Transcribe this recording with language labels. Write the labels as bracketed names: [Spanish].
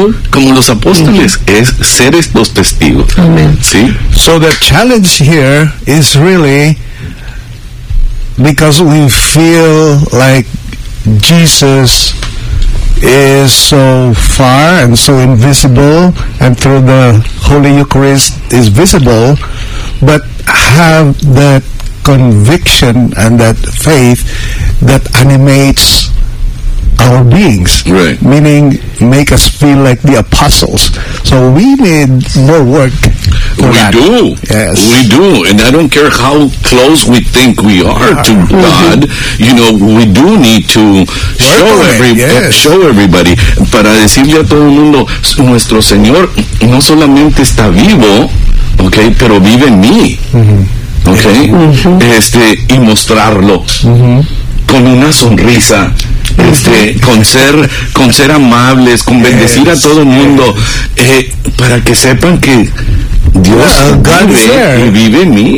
[Spanish] Como los apóstoles, es ser estos testigos. Amén. ¿Sí? [English] So the challenge here is really because we feel like Jesus is so far and so invisible, and through the Holy Eucharist is visible, but have that conviction and that faith that animates our beings, right. Meaning make us feel like the apostles. So we need more work. We do. Yes. We do. And I don't care how close we think we are to God, you know, we do need to show everybody. [Spanish] Para decirle a todo el mundo, nuestro Señor no solamente está vivo, okay, pero vive en mí. Mm-hmm. [English] Okay? Mm-hmm. [Spanish] Y mostrarlo. Mm-hmm. Con una sonrisa, con ser amables, con bendecir a todo el mundo, para que sepan que Dios vive en mí.